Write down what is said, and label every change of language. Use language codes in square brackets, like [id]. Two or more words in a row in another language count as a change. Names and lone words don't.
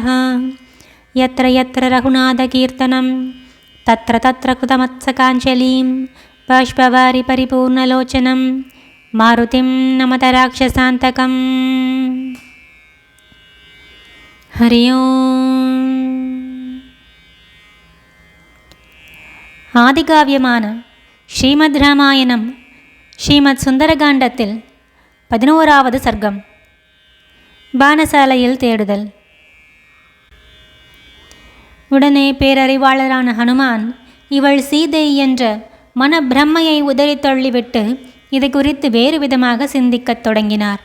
[sa] यत्र यत्र रघुनाथकीर्तनं तत्र तत्र कृतमत्सकाञ्जलिं बाष्पवारि परिपूर्णलोचनं मारुतिं नमत राक्षसान्तकम्। हरि ओम्। [ta] ஆதிகாவியமான ஸ்ரீமத் ராமாயணம் ஸ்ரீமத் சுந்தரகாண்டத்தில் 11வது சர்க்கம். பானசாலையில் தேடுதல். உடனே பேரறிவாளரான ஹனுமான் இவள் சீதை என்ற மனப்பிரம்மையை உதறி தள்ளிவிட்டு இது குறித்து வேறு விதமாக சிந்திக்கத் தொடங்கினார்.